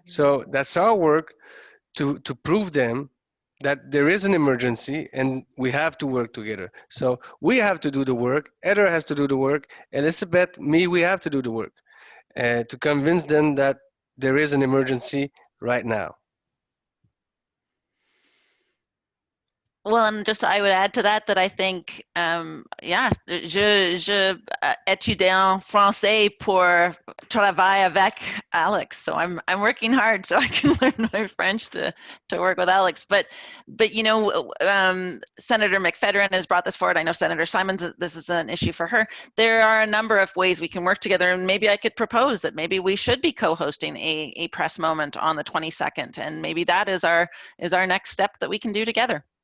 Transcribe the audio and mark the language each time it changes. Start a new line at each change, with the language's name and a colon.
English: So that's our work to prove them that there is an emergency and we have to work together. So we have to do the work. Heather has to do the work. Elizabeth, me, we have to do the work to convince them that there is an emergency right now. Well, and just I would add to that I think,
French: je étudie français pour travailler avec Alex.
English: So I'm working hard so I can learn my French to work with Alex. But you know, Senator McPhedran has brought this forward. I know Senator Simons, this is an issue for her. There are a number of ways we can work together, and maybe I could propose that maybe we should be co-hosting a press moment on the 22nd, and maybe that is our next step that we can do together.